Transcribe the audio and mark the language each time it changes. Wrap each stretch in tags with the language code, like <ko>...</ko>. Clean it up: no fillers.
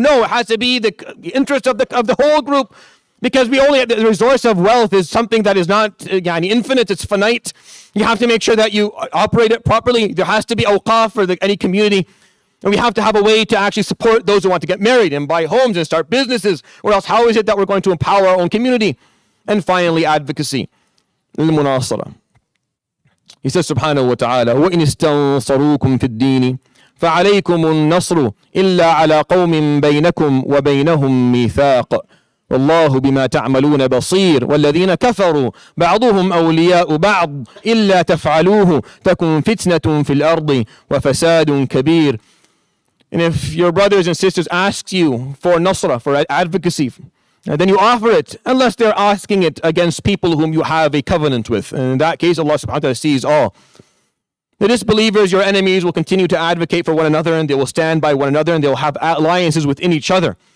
<en>No, it has to be the interest of the whole group, because the resource of wealth is something that is not infinite, it's finite. You have to make sure that you operate it properly. There has to be awqaf for any community. And we have to have a way to actually support those who want to get married and buy homes and start businesses. Or else, how is it that we're going to empower our own community? And finally, advocacy. Al-munasara. He says,</en> <ar>subhanahu wa ta'ala, وَإِنِ اسْتَنصَرُوكُمْ فِي الدِّينِ فَعَلَيْكُمُ النَّصْرُ إِلَّا عَلَى قَوْمٍ بَيْنَكُمْ وَبَيْنَهُمْ مِيثَاقٌ والله بما تعملون بصير والذين كفروا بعضهم أولياء بعض إلا تفعلوه تكن فتنة في الأرض وفساد كبير.</ar> <en>And if your brothers and sisters ask you for nasra, for advocacy, then you offer it, unless they're asking it against people whom you have a covenant with. And in that case, Allah subhanahu wa ta'ala sees all. The disbelievers, your enemies, will continue to advocate for one another, and they will stand by one another, and they will have alliances within each other.</en>